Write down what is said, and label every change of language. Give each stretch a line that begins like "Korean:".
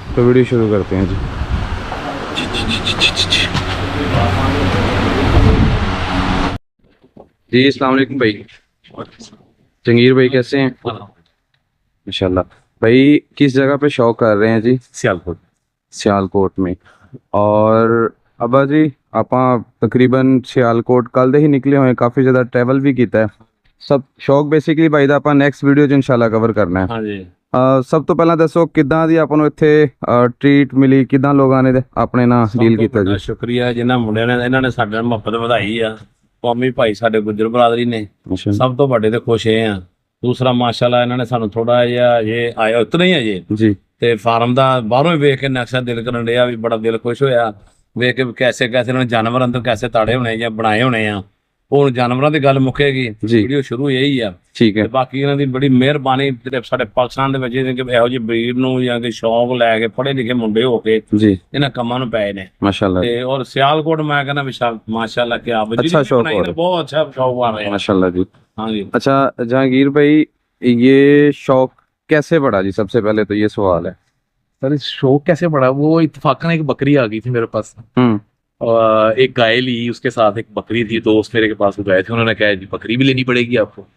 Hindi: तो वीडियो शुरू करते हैं जी। जी अस्सलाम वालेकुम भाई। जहांगीर भाई कैसे हैं? माशाल्लाह। भाई किस जगह पे शौक कर रहे हैं जी? सियालकोट। सियालकोट में। और अब्बा जी
Punjabi: ਆਪਾਂ ਤਕਰੀਬਨ ਸਿਆਲਕੋਟ ਕੱਲ ਦੇ ਹੀ ਨਿਕਲੇ ਹੋਏ, ਕਾਫੀ ਜ਼ਿਆਦਾ ਟਰੈਵਲ ਵੀ ਕੀਤਾ ਹੈ। ਸਭ ਸ਼ੌਕ ਬੇਸਿਕਲੀ ਭਾਈ ਦਾ ਆਪਾਂ ਨੈਕਸਟ ਵੀਡੀਓ 'ਚ ਇਨਸ਼ਾਅੱਲਾ ਕਵਰ ਕਰਨਾ ਹੈ। ਹਾਂਜੀ। ਸਭ ਤੋਂ ਪਹਿਲਾਂ ਦੱਸੋ ਕਿੱਦਾਂ ਦੀ ਆਪਾਂ ਨੂੰ ਇੱਥੇ ਟ੍ਰੀਟ ਮਿਲੀ, ਕਿੱਦਾਂ ਲੋਕਾਂ ਨੇ ਆਪਣੇ ਨਾਲ ਡੀਲ ਕੀਤਾ ਜੀ? ਸ਼ੁਕਰੀਆ ਜਿਨ੍ਹਾਂ ਮੁੰਡਿਆਂ ਨੇ, ਇਹਨਾਂ ਨੇ ਸਾਡੇ ਨਾਲ ਮੁਹੱਬਤ ਵਧਾਈ ਆ। ਕੌਮੀ ਭਾਈ ਸਾਡੇ ਗੁੱਜਰ ਬਰਾਦਰੀ ਨੇ ਸਭ ਤੋਂ ਵੱਡੇ ਤੇ ਖੁਸ਼ ਇਹ ਆ। ਦੂਸਰਾ ਮਾਸ਼ਾਅੱਲਾ ਇਹਨਾਂ ਨੇ ਸਾਨੂੰ ਥੋੜਾ ਜਿਹਾ ਇਹ ਆਇਆ ਉਤਨਾ ਹੀ ਅਜੇ ਜੀ, ਤੇ ਫਾਰਮ ਦਾ ਬਾਹਰੋਂ ਹੀ ਵੇਖ ਕੇ ਨਕਸ਼ਾ ਦਿਲ ਕਰਨ ਡਿਆ, ਵੀ ਬੜਾ ਦਿਲ ਖੁਸ਼ ਹੋਇਆ ਵੇਖ ਕੇ ਕੈਸੇ ਇਹਨਾਂ ਨੇ ਜਾਨਵਰ ਅੰਦਰ ਕੈਸੇ ਤਾੜੇ ਹੋਣੇ ਜਾਂ ਬਣਾਏ ਹੋਣੇ ਆ। ਹੁਣ ਜਾਨਵਰਾਂ ਦੀ ਗੱਲ ਮੁੱਕੇਗੀ, ਵੀਡੀਓ ਸ਼ੁਰੂ ਇਹੀ ਆ। ਠੀਕ ਹੈ। ਤੇ ਬਾਕੀ ਇਹਨਾਂ ਦੀ ਬੜੀ ਮਿਹਰਬਾਨੀ ਜਿਹੜੇ ਸਾਡੇ ਪਾਕਿਸਤਾਨ ਦੇ ਵਿੱਚ ਇਹੋ ਜਿਹੀ ਬਰੀਡ ਨੂੰ ਜਾਂ ਕਿ ਸ਼ੌਕ ਲੈ ਕੇ ਪੜ੍ਹੇ ਲਿਖੇ ਮੁੰਡੇ ਹੋ ਕੇ ਜੀ ਇਹਨਾਂ ਕੰਮਾਂ ਨੂੰ ਪਏ ਨੇ ਮਾਸ਼ਾਅੱਲਾ। ਤੇ ਔਰ ਸਿਆਲਕੋਟ ਮੈਂ ਕਹਿੰਦਾ ਵਿਸ਼ਾਲ ਮਾਸ਼ਾਅੱਲਾ ਕਿ ਆਪ
Hindi: अच्छा शौक हो रहा है। बहुत अच्छा शौक आ रहा है। माशाल्लाह जी। हाँ जी। अच्छा जहांगीर भाई, ये शौक कैसे बढ़ा जी? सबसे पहले तो ये सवाल है। सर इस शौक कैसे पड़ा, वो इत्तेफाकन एक बकरी आ गई थी मेरे पास। एक गाय ली, उसके साथ एक बकरी थी, दोस्त मेरे के पास गए थे, उन्होंने कहा जी बकरी भी लेनी पड़ेगी आपको।